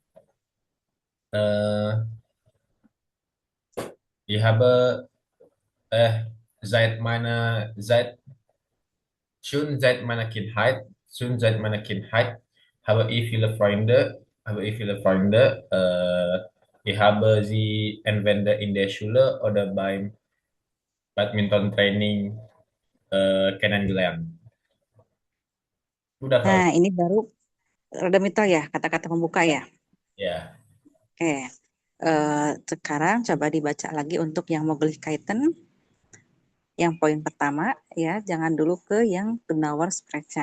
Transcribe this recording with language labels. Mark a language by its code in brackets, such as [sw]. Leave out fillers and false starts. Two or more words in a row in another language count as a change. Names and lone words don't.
[de] Äh, ich habe äh, seit meiner, seit, schon seit meiner Kindheit habe ich viele Freunde. Ich habe sie entweder in der Schule oder beim Badminton-Training kennengelernt. [id] Udah Nah, kali. ini baru Redemittel ya, kata-kata pembuka ya. Ya, Oke, sekarang coba dibaca lagi untuk yang Möglichkeiten. Yang poin pertama ya, jangan dulu ke yang [de] Genauer sprechen.